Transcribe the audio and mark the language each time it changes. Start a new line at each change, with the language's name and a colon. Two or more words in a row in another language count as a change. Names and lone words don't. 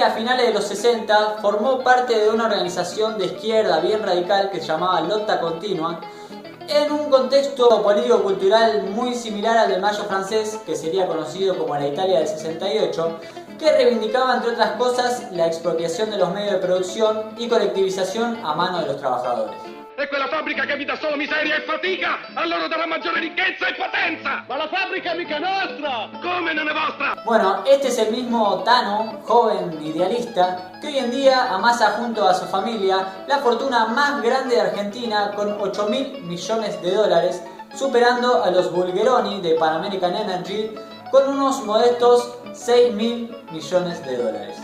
Spanish: a finales de los 60 formó parte de una organización de izquierda bien radical que se llamaba Lotta Continua en un contexto político-cultural muy similar al del Mayo francés, que sería conocido como la Italia del 68, que reivindicaba entre otras cosas la expropiación de los medios de producción y colectivización a mano de los trabajadores.
Italian: E quella fabbrica che mi dà solo miseria e fatica, a loro darà maggiore ricchezza e potenza! Ma la fabbrica mica è nostra! Come non è vostra?
Spanish: Bueno, este es el mismo Tano, joven idealista, que hoy en día amasa junto a su familia la fortuna más grande de Argentina con 8.000 millones de dólares, superando a los Bulgeroni de Pan American Energy con unos modestos 6.000 millones de dólares.